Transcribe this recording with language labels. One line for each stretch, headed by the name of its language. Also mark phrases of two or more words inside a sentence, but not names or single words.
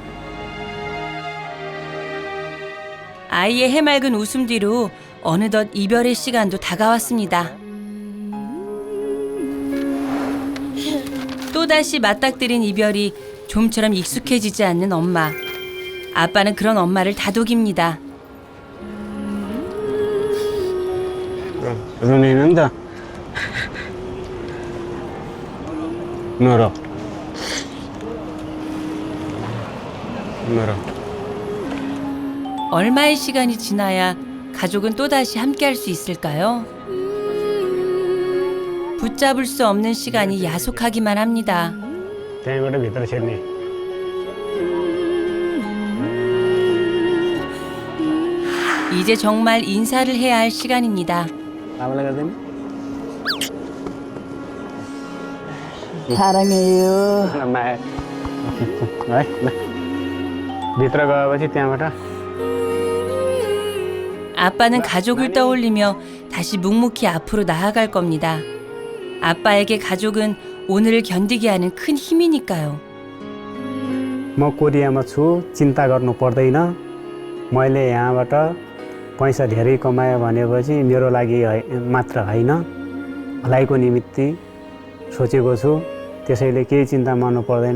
Korean: 아이의 해맑은 웃음 뒤로 어느덧 이별의 시간도 다가왔습니다. 또다시 맞닥뜨린 이별이 좀처럼 익숙해지지 않는 엄마. 아빠는 그런 엄마를 다독입니다.
Nepali: रुँदैन त नर
Korean: 얼마의 시간이 지나야 가족은 또다시 함께할 수 있을까요? 붙잡을 수 없는 시간이 야속하기만 합니다.
Nepali: त्यहीँबाट भित्र छिर्ने
Korean: 이제 정말 인사를 해야 할 시간입니다.
Nepali: आमालाई गर्दैन
Korean: 사랑해요.
Nepali: माया है ल भित्र गएपछि त्यहाँबाट
Korean: 아빠는 가족을 떠올리며 다시 묵묵히 앞으로 나아갈 겁니다. 아빠에게 가족은 오늘을 견디게 하는 큰 힘이니까요.
Nepali: म कोरियामा छु चिन्ता गर्नु पर्दैन मैले यहाँबाट पैसा धेरै कमायो भनेपछि मेरो लागि मात्र होइन भलाइको निमित्त सोचेको छु त्यसैले केही चिन्ता मान्नु पर्दैन.